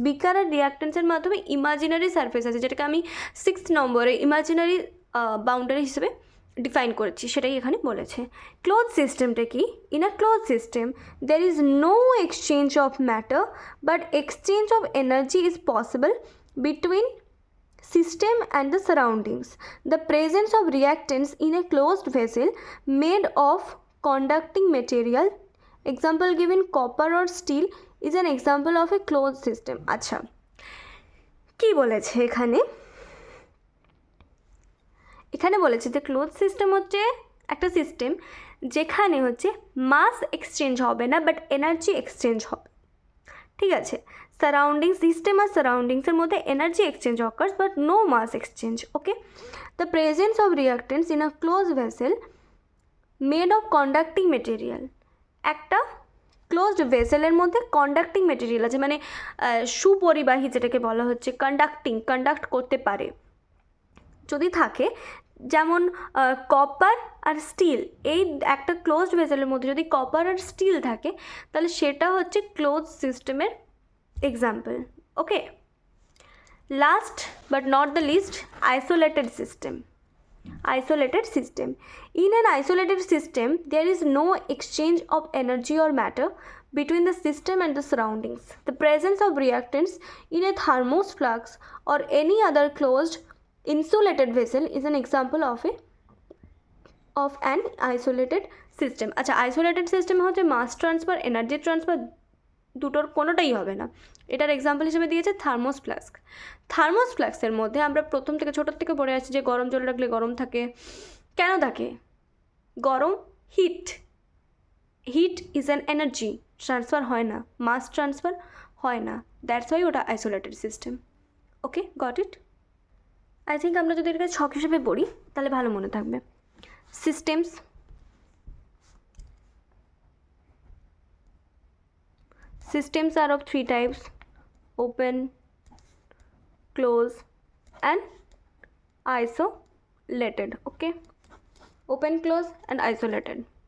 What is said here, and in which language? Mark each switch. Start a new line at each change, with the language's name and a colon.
Bangla: বেকার আর রিয়াক্ট্যান্টসের মাধ্যমে imaginary surface আছে, যেটাকে আমি 6 নম্বরে ইমাজিনারি বাউন্ডারি হিসেবে ডিফাইন করেছি, সেটাই এখানে বলেছে। ক্লোজ সিস্টেমটা কি?
English: In a close system there is no exchange of matter but exchange of energy is possible between system and the surroundings. The presence of reactants in a closed vessel made of conducting material, example given copper or steel, is an example of a closed system.
Bangla: আচ্ছা, কি বলেছে এখানে? এখানে বলেছে যে close system হচ্ছে একটা system যেখানে হচ্ছে মাস এক্সচেঞ্জ হবে না, বাট এনার্জি এক্সচেঞ্জ হবে, ঠিক আছে। সারাউন্ডিং সিস্টেম আর সারাউন্ডিংসের মধ্যে
English: Energy exchange occurs but no mass exchange. Okay, the presence of reactants in a close vessel made of conducting material.
Bangla: একটা ক্লোজড ভেসেলের মধ্যে কন্ডাক্টিং মেটেরিয়াল আছে, মানে সুপরিবাহী যেটাকে বলা হচ্ছে, কন্ডাক্ট করতে পারে যদি থাকে, যেমন কপার আর স্টিল। এই একটা ক্লোজড ভেসেলের মধ্যে যদি কপার আর স্টিল থাকে তাহলে সেটা হচ্ছে ক্লোজ সিস্টেমের
English: example. Okay. Last but not the least, isolated system. Isolated system. In an isolated system, there is no exchange of energy or matter between the system and the surroundings. The presence of reactants in a thermos flux or any other closed insulated vessel is an example of an isolated system.
Bangla: আচ্ছা, isolated system হচ্ছে mass transfer, energy transfer দুটোর কোনোটাই হবে না। এটার example হিসেবে দিয়েছে thermos flask. Thermos ফ্লাস্কের মধ্যে আমরা প্রথম থেকে ছোটোর থেকে পড়ে আসছি যে গরম জল রাখলে গরম থাকে। কেন থাকে? গরম,
English: heat is an energy,
Bangla: transfer হয় না, মাস ট্রান্সফার হয় না,
English: that's why
Bangla: ওটা isolated system. Okay,
English: Got it?
Bangla: I think আমরা যদি এটাকে ছক হিসেবে পড়ি তাহলে ভালো মনে থাকবে।
English: Systems, systems are of three types: open, close and isolated. Okay, open, close and isolated.